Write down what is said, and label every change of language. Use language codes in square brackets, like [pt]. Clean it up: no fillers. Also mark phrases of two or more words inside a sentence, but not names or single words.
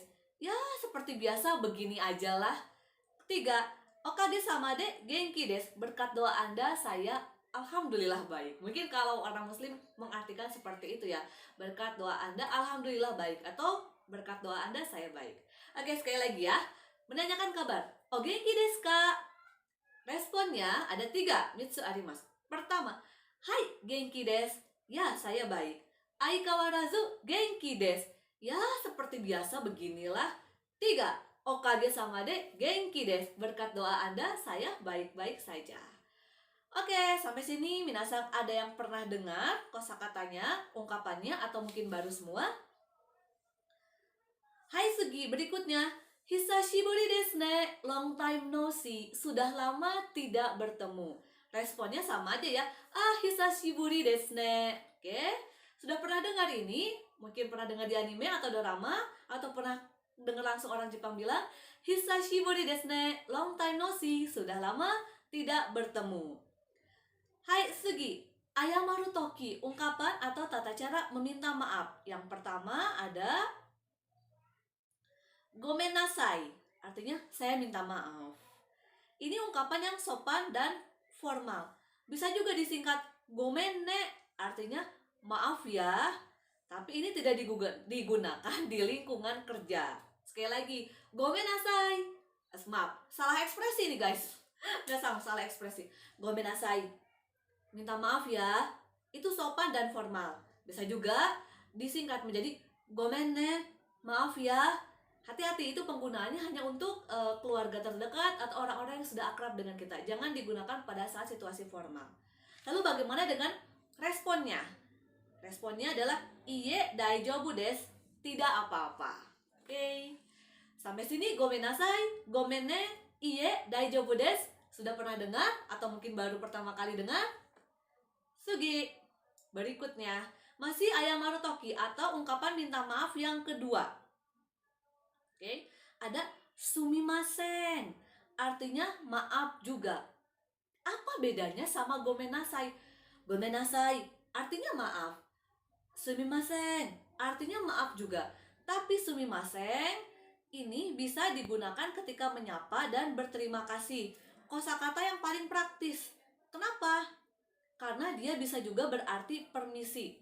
[id] Ya, seperti biasa begini aja lah. [ja] 3. おかげさまで元気です. [id] Berkat doa Anda saya alhamdulillah baik. Mungkin kalau orang muslim mengartikan seperti itu ya. Berkat doa Anda alhamdulillah baik, atau berkat doa Anda saya baik. Oke, sekali lagi ya. Menanyakan kabar. [ja] お元気ですか? [id] Responnya ada 3, [ja] 三つあります. Pertama, はい元気です. [id] Ya, saya baik. [ja] 相変わらず元気です. [id] Ya, seperti biasa beginilah. [ja] 3. おかげさまで元気です. [id] Berkat doa Anda saya baik-baik saja. Oke, sampai sini minasang ada yang pernah dengar kosakatanya, ungkapannya, atau mungkin baru semua? [ja] はい次, berikutnya. 久しぶりですね, [en] long time no see. [id] Sudah lama tidak bertemu. Responnya sama aja ya. [ja] 久しぶりですね. [id] Oke, sudah pernah dengar ini? Mungkin pernah dengar di anime atau drama, atau pernah dengar langsung orang Jepang bilang [ja] 久しぶりですね, [en] long time no see. [id] Sudah lama tidak bertemu. [ja] はい次、謝る時, [id] ungkapan atau tata cara meminta maaf. Yang pertama ada [ja] ごめんなさい, [id] artinya saya minta maaf. Ini ungkapan yang sopan dan formal. Bisa juga disingkat [ja] ごめんね, [id] artinya maaf ya. Tapi ini tidak digunakan di lingkungan kerja. Sekali lagi, [ja] ごめんなさい. [id] Maaf, salah ekspresi nih guys. Nggak sama, salah ekspresi. [ja] ごめんなさい, [id] minta maaf ya, itu sopan dan formal. Bisa juga disingkat menjadi [ja] ごめんね, [id] maaf ya. Hati-hati, itu penggunaannya hanya untuk keluarga terdekat atau orang-orang yang sudah akrab dengan kita. Jangan digunakan pada saat situasi formal. Lalu bagaimana dengan responnya? Responnya adalah [ja] いいえ大丈夫です, [id] tidak apa-apa. Oke. Sampai sini [ja] ごめんなさい、ごめんね、いいえ大丈夫です. [id] Sudah pernah dengar atau mungkin baru pertama kali dengar? Sugi. Berikutnya, masih [ja] 謝る時 [id] atau ungkapan minta maaf yang kedua. Oke, ada sumimasen, artinya maaf juga. Apa bedanya sama [ja] ごめんなさい? ごめんなさい [id] artinya maaf. Sumimasen artinya maaf juga. Tapi sumimasen ini bisa digunakan ketika menyapa dan berterima kasih. Kosakata yang paling praktis. Kenapa? Karena dia bisa juga berarti permisi.